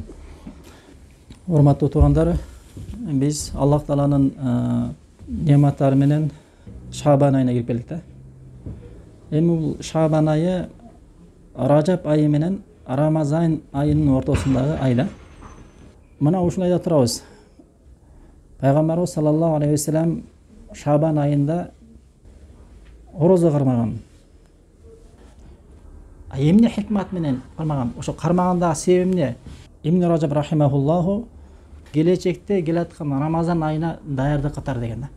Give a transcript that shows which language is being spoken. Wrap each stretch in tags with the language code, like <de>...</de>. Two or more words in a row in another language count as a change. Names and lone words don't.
<ky>Урматтуу туугандар, биз Аллах Тааланын нематтары менен Шабан айына кирип келдик да. Эми бул Шабан айы Ражаб айы менен Рамазан айынын ортосундагы ай да. Мына ушул айда турабыз. Пайгамбарыбыз</ky> <ar>صلى الله عليه وسلم</ar> <ky>Шабан айында орозо кармаган. Эмне хикмат менен кармаган? Ошо кармагандагы себеби эмне? Ибн Ражаб рахимахуллаху келечекте келаткан Рамазан айына даярдык катар деген да.</ky>